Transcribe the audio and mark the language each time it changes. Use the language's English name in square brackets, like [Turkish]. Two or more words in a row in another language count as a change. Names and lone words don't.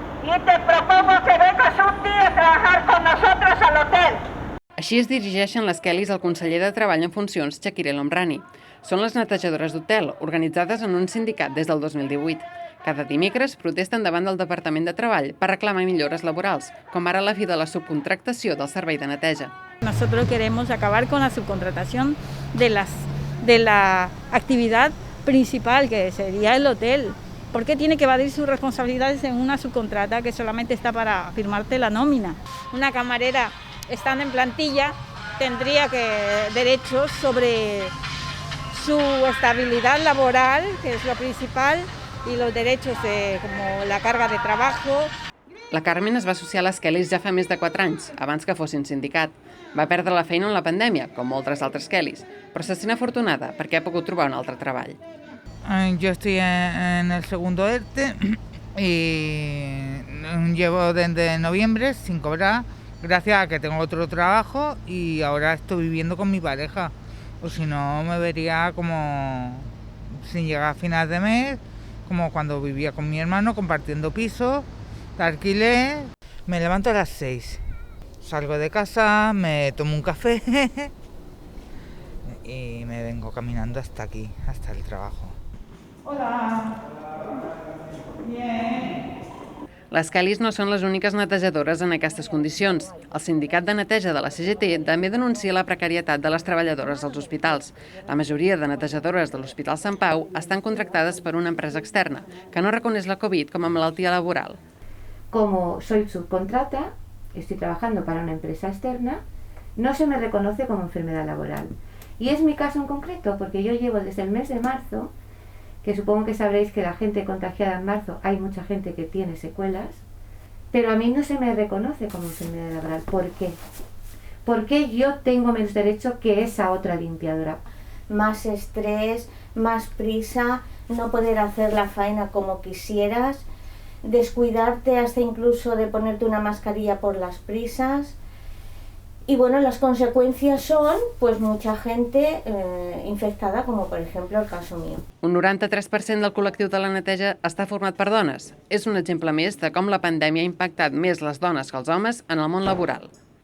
[Spanish] y te propongo que vengas un día a trabajar con nosotros al hotel. [Catalan] Així es dirigeixen les Kellys al conseller de Treball en funcions, Chakir El Omrani. Són les netejadores d'hotel, organitzades en un sindicat des del 2018. Cada dimecres protesten davant del Departament de Treball per reclamar millores laborals, com ara la fi de la subcontractació del servei de neteja. [Spanish] Nosotros queremos acabar con la subcontratación de la actividad principal, que sería el hotel. ¿Por qué tiene que evadir sus responsabilidades en una subcontrata que solamente está para firmarte la nómina? Una camarera, estando en plantilla, tendría derechos sobre su estabilidad laboral, que es lo principal, y los derechos como la carga de trabajo. [Catalan] La Carmen es va associar a les Kellys ja fa més de 4 anys, abans que fossin sindicat. Va perdre la feina en la pandèmia, com moltes altres Kellys, però se sent afortunada perquè ha pogut trobar un altre treball. [Spanish] Yo estoy en el segundo ERTE y llevo desde noviembre sin cobrar, gracias a que tengo otro trabajo y ahora estoy viviendo con mi pareja. O si no, me vería como sin llegar a final de mes, como cuando vivía con mi hermano compartiendo piso, alquiler. Me levanto a las 6, salgo de casa, me tomo un café y me vengo caminando hasta aquí, hasta el trabajo. Hola. Bien. [Catalan] Les Kellys no són les úniques netejadores en aquestes condicions. El sindicat de neteja de la CGT també denuncia la precarietat de les treballadores als hospitals. La majoria de netejadores de l'Hospital Sant Pau estan contractades per una empresa externa, que no reconeix la Covid com a malaltia laboral. [Spanish] Como soy subcontrata, estoy trabajando para una empresa externa, no se me reconoce como enfermedad laboral. Y es mi caso en concreto, porque yo llevo desde el mes de marzo, que supongo que sabréis que la gente contagiada en marzo, hay mucha gente que tiene secuelas, pero a mí no se me reconoce como enfermedad laboral. ¿Por qué? Porque yo tengo menos derecho que esa otra limpiadora. Más estrés, más prisa, no poder hacer la faena como quisieras, descuidarte hasta incluso de ponerte una mascarilla por las prisas. Y bueno, las [Catalan] conseqüències són [Spanish] pues, mucha gente infectada, como por ejemplo el caso mío. [Catalan] Un 93% del col·lectiu de la neteja està format per dones. És un exemple més de com la pandèmia ha impactat més les dones que els homes en el món laboral.